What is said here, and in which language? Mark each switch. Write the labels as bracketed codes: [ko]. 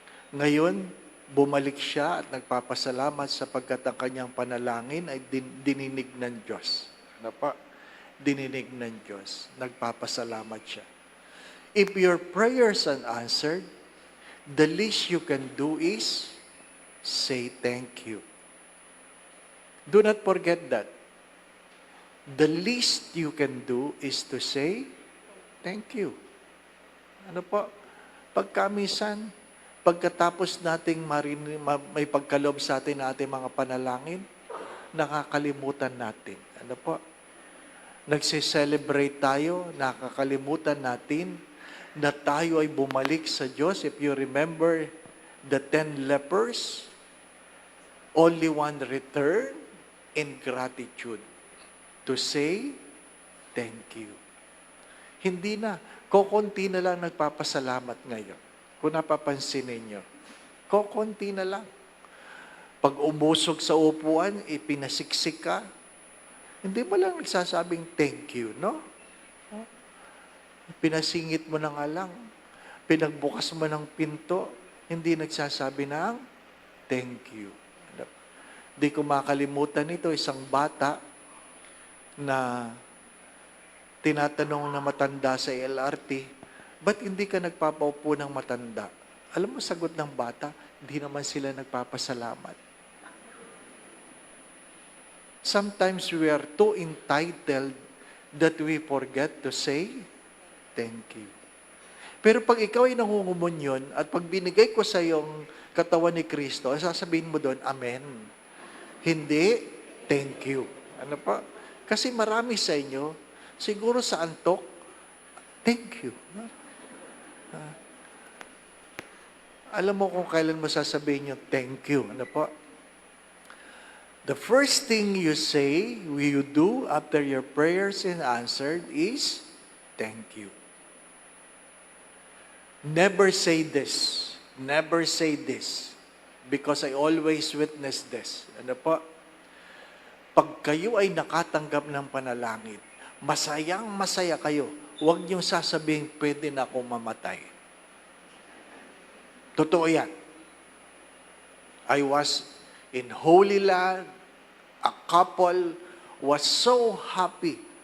[tl] Ngayon, bumalik siya at nagpapasalamat sapagkat ang kanyang panalangin ay dininig ng Diyos. Ano pa? Dininig ng Diyos. Nagpapasalamat siya. [en] If your prayers are answered, the least you can do is say thank you. Do not forget that. The least you can do is to say, thank you. [tl] Ano po? Pagkamisan, pagkatapos nating may pagkaloob sa atin na ating mga panalangin, nakakalimutan natin. Ano po? Nagse-celebrate tayo, nakakalimutan natin na tayo ay bumalik sa Diyos. [en] If you remember the 10 lepers, only one returned in gratitude to say, thank you. [tl] Hindi na. Kokonti na lang nagpapasalamat ngayon. Kung napapansin ninyo. Kokonti na lang. Pag umusog sa upuan, ipinasiksik ka, hindi mo lang nagsasabing thank you, no? Pinasingit mo na nga lang. Pinagbukas mo ng pinto, hindi nagsasabi ng thank you. Di ko makalimutan ito, isang bata na tinatanong na matanda sa LRT, ba't hindi ka nagpapaupo ng matanda? Alam mo, sagot ng bata, hindi naman sila nagpapasalamat. [en] Sometimes we are too entitled that we forget to say, thank you. [tl] Pero pag ikaw ay nangungumunyon at pag binigay ko sa iyong katawan ni Kristo, sasabihin mo doon, Amen. Hindi, thank you. Ano pa? Kasi marami sa inyo, siguro sa antok, thank you. Alam mo kung kailan mo sasabihin yung thank you. Ano po? [en] The first thing you say, you do after your prayers is answered is, thank you. Never say this. Never say this. Because I always witness this. [tl] Ano po? Pag kayo ay nakatanggap ng panalangin, masayang-masaya kayo, huwag niyong sasabihin, pwede na akong mamatay. Totoo yan. [en] I was in Holy Land, a couple was so happy.